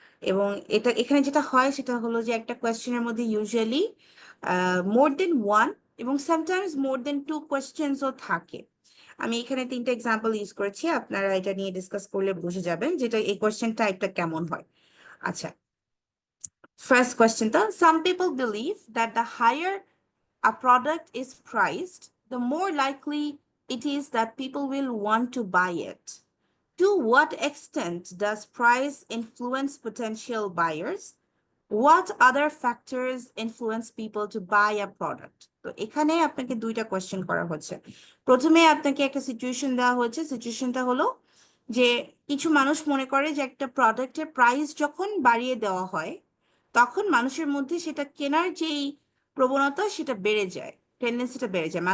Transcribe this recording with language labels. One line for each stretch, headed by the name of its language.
Bangla: এবং এটা এখানে যেটা হয় সেটা হলো যে একটা কোয়েশ্চেনের মধ্যে ইউজুয়ালি মোর দেন ওয়ান এবং সামটাইমস মোর দেন টু কোয়েশ্চেন্সও থাকে। আমি এখানে 3টা এক্সাম্পল ইউজ করেছি, আপনারা এটা নিয়ে ডিসকাস করলে বুঝে যাবেন যেটা এই কোয়েশ্চেন টাইপটা কেমন হয়।
English: আচ্ছা, ফার্স্ট কোয়েশ্চেনটা, some people believe that the higher a product is priced, the more likely it is that people will want to buy it. To what extent does price influence potential buyers? What other factors influence people to buy a product?
Bangla: তো এখানে আপনাকে 2টা question করা হচ্ছে। প্রথমে আপনাকে একটা situation দেওয়া হচ্ছে, সিচুয়েশনটা হলো যে কিছু মানুষ মনে করে যে একটা প্রোডাক্টের প্রাইস যখন বাড়িয়ে দেওয়া হয় তখন মানুষের মধ্যে সেটা কেনার যেই প্রবণতা সেটা বেড়ে যায়, টেন্ডেন্সিটা বেড়ে যায়।